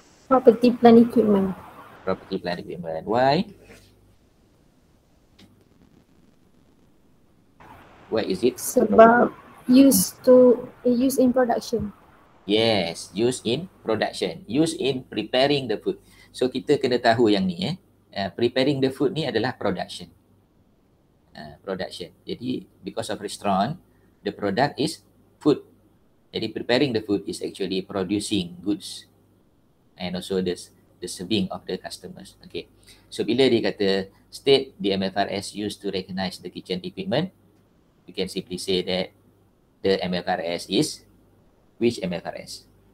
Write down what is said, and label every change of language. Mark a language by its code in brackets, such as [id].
[en] Property, plant, equipment. Property, plant, equipment. Why? Why is it? [ms] Sebab [en] used in production. Yes, used in production. Used in preparing the food. [ms] So kita kena tahu yang ni [en] preparing the food [ms] ni adalah production. [en] Production. [ms] Jadi [en] because of restaurant, the product is food. [ms] Jadi [en] preparing the food is actually producing goods and also the serving of the customers. Okay. [ms] So bila dia kata [en] state the MFRS used to recognize the kitchen equipment, we can simply say that the MFRS is which MFRS?